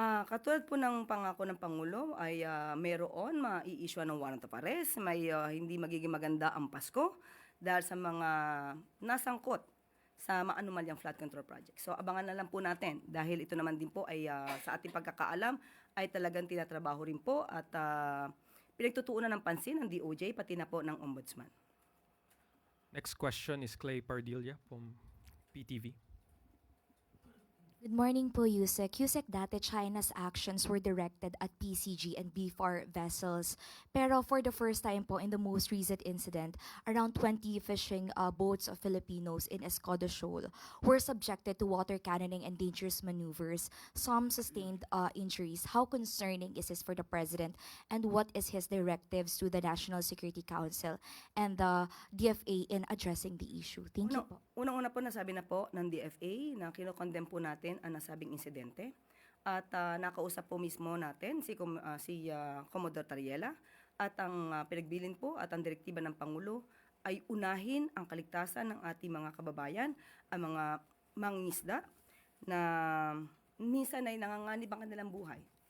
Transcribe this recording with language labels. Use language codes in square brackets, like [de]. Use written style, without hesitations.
[tl] Katulad po ng pangako ng Pangulo ay mayroon mai-issue ng warrant of arrest, may hindi magiging maganda ang Pasko dahil sa mga nasangkot sa maanumalyang flood control project. So abangan na lang po natin dahil ito naman din po ay sa ating pagkakaalam ay talagang tinatrabaho rin po at pinagtutuunan ng pansin ng DOJ pati na po ng Ombudsman. [en] Next question is Clay Pardilla from PTV. Good morning po, Yusek. Yusek, dati China's actions were directed at PCG and BFAR vessels. Pero for the first time po in the most recent incident, around 20 fishing boats of Filipinos in Escoda Shoal were subjected to water cannoning and dangerous maneuvers. Some sustained injuries. How concerning is this for the President? And what is his directives to the National Security Council and the DFA in addressing the issue? Thank you po. [tl] Unang-una po nasabi na po ng DFA na kinokondem po natin ang nasabing insidente at nakausap po mismo natin si Commodore Tariela at ang pinagbilin po at ang direktiba ng Pangulo ay unahin ang kaligtasan ng ating mga kababayan, ang mga mangingisda na minsan ay nanganganib ang kanilang buhay.